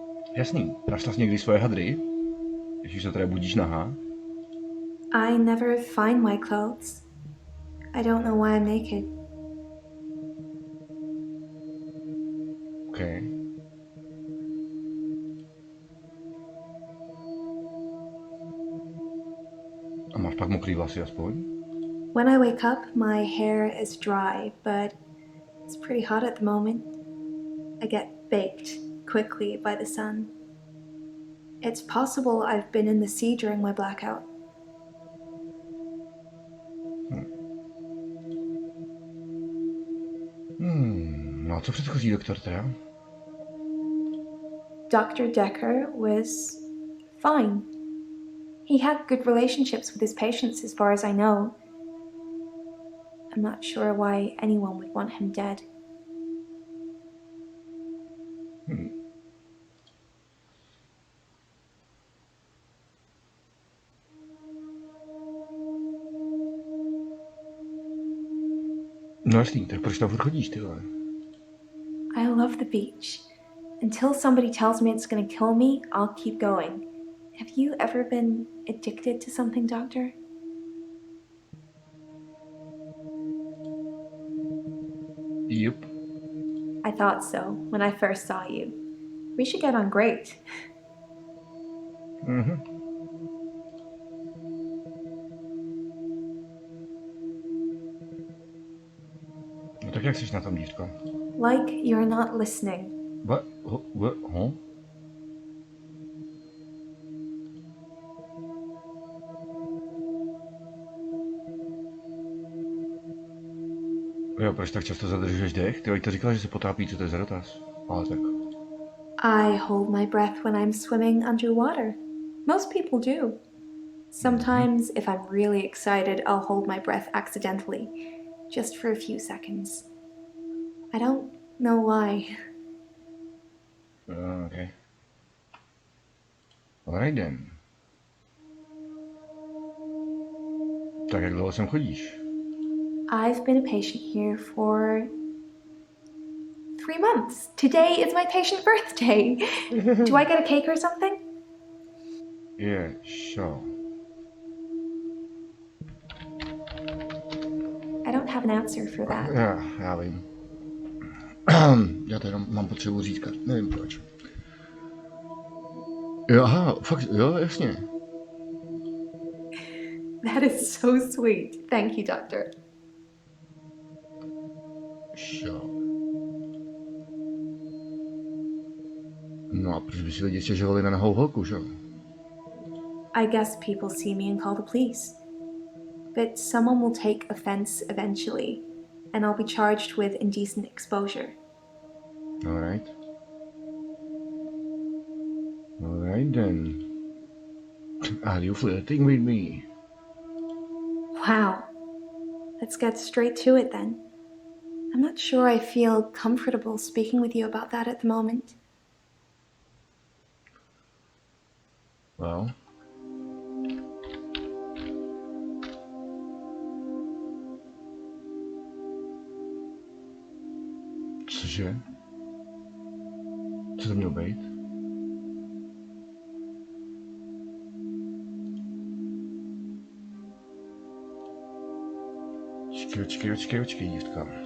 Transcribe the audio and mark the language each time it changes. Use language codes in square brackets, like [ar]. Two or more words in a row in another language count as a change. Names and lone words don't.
[cs] Jasný. Našla jsi někdy svoje hadry? Když se teda budíš nahá? [en] I never find my clothes. I don't know why I'm naked. OK. [cs] A máš pak mokrý vlasy aspoň? [en] When I wake up, my hair is dry, but it's pretty hot at the moment. I get baked quickly by the sun. It's possible I've been in the sea during my blackout. [cs] No a co předchozí doktor teda? [en] Dr. Dekker was fine. He had good relationships with his patients, as far as I know. I'm not sure why anyone would want him dead. [cs] No jasný, tak proč tam furt chodíš, ty vole? [en] I love the beach. Until somebody tells me it's gonna kill me, I'll keep going. Have you ever been addicted to something, Doctor? Yep. I thought so when I first saw you. We should get on great. [cs] No tak jak jsi na tom, dívko? [en] Like you're not listening. What? Huh? [cs] Jo, proč tak často zadržuješ dech? Ty to říkala, že se potápí, co to je za dotaz. Ale tak. [en] I hold my breath when I'm swimming underwater. Most people do. Sometimes, if I'm really excited, I'll hold my breath accidentally, just for a few seconds. I don't know why. Okay. Alright then. [cs] Tak jak dlouho sem chodíš? [en] I've been a patient here for 3 months. Today is my patient birthday. Do I get a cake or something? Yeah, sure. I don't have an answer for that. [cs] Já vím. Já to jenom mám potřebu říkat, nevím proč. Jo, aha, fakt, jo, jasně. [en] That is so sweet. Thank you, Doctor. Sure. [cs] No a proč by si lidi stěžovali na nahou holku, že? [en] I guess people see me and call the police. But someone will take offense eventually, and I'll be charged with indecent exposure. Alright. Alright then. Are you flirting with me? Wow. Let's get straight to it then. I'm not sure I feel comfortable speaking with you about that at the moment. Well. [cs] Cože? Co to mělo být? Očkej, dívka.